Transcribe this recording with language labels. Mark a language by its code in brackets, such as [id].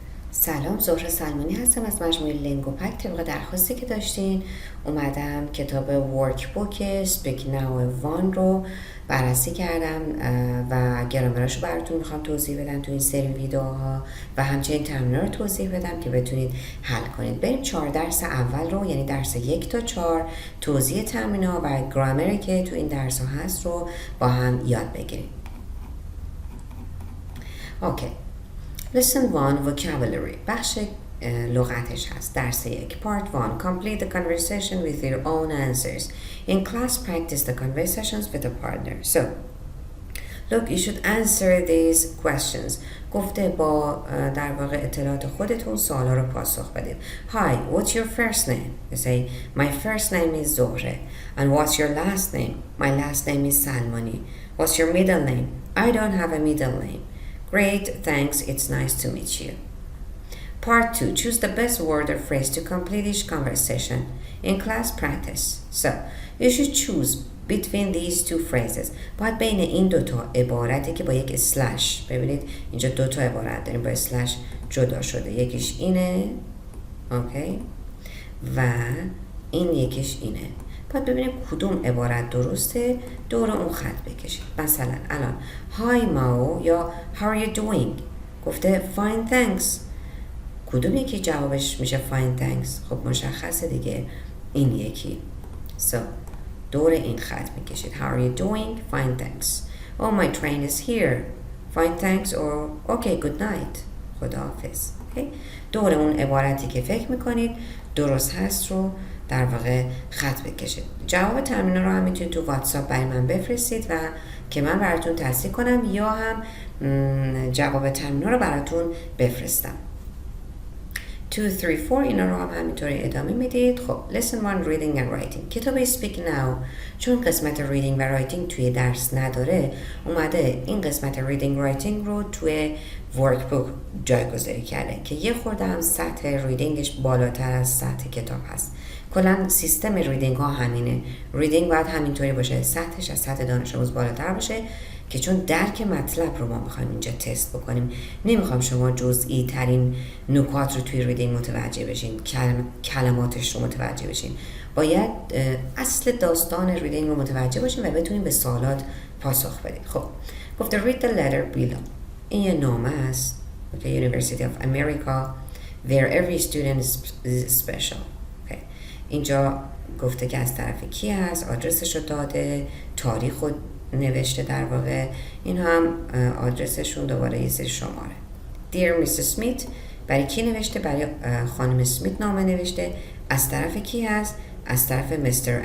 [fa] سلام، زهره سلمانی هستم از مجموعه لینگو پک. طبق درخواستی که داشتین اومدم کتاب ورک بوک سپیک ناو 1 رو بررسی کردم و گرامرهاش رو براتون میخوام توضیح بدم تو این سری ویدیوها و همچنین تمرینات رو توضیح بدم که بتونید حل کنید. بریم 4 درس اول رو، یعنی درس 1 تا 4 توضیح تمرینات و گرامری که تو این درس ها هست رو با هم یاد بگیریم. اوکی. [en] Lesson 1 Vocabulary [fa] بخش لغتش هست. [en] درس 1 Part 1 Complete the conversation with your own answers. In class practice the conversations with a partner. So look, you should answer these questions. [fa] گفته با در واقع اطلاعات خودتون سوالا رو پاسخ بدید. [en] Hi, what's your first name? You say, my first name is Zohre. And what's your last name? My last name is Salmani. What's your middle name? I don't have a middle name. Great, thanks, it's nice to meet you. Part 2. Choose the best word or phrase to complete each conversation in class practice. So, you should choose between these two phrases. [fa] باید بین این دوتا عبارتی که با یک اسلش، ببینید اینجا دوتا عبارت داریم با اسلش جدا شده. یکیش اینه، اوکی، و این یکیش اینه. باید ببینیم کدوم عبارت درسته، دور اون خط بکشید. مثلا الان Hi Mao یا [en] How are you doing؟ [fa] گفته [en] Fine thanks. [fa] کدوم یکی جوابش میشه [en] Fine thanks؟ [fa] خب مشخصه دیگه این یکی. So دور این خط میکشید. [en] How are you doing؟ Fine thanks. Oh my train is here. Fine thanks or okay good night. [fa] خداحافظ. Okay؟ دور اون عبارتی که فکر میکنید درست هست رو در واقع خط بکشید. جواب تمرین رو هم میتونید تو واتساپ برای من بفرستید و که من براتون تصحیح کنم یا هم جواب تمرین رو براتون بفرستم. 2, 3, 4 اینا رو هم همینطوری ادامه میدید. [en] خب lesson 1 reading and writing. [fa] کتاب speak now چون قسمت reading و writing توی درس نداره اومده این قسمت reading writing رو توی ورکبوک جایگذاری کرده که یه خورده هم سطح ریدینگش بالاتر از سطح کتاب هست. کلا سیستم ریدینگ ها همینه. ریدینگ باید همینطوری باشه، سطحش از سطح دانش آموز بالاتر باشه که چون درک مطلب رو ما میخوایم اینجا تست بکنیم. نمیخوام شما جزئی ترین نکات رو توی ریدینگ متوجه بشین، کلماتش رو متوجه بشین. باید اصل داستان ریدینگ رو متوجه باشین و بتونین به سوالات پاسخ بدید. خب گفته [en] read the letter below. [fa] این یه نامه است. [en] Okay, University of America where every student is special. Okay. [fa] اینجا گفته که از طرف کی هست، آدرسش رو داده، تاریخ رو نوشته در واقع. این هم آدرسشون دوباره یه سری شماره. [en] Dear Mrs. [fa] Smith برای کی نوشته؟ برای خانم اسمیت نامه نوشته. از طرف کی هست؟ از طرف Mr.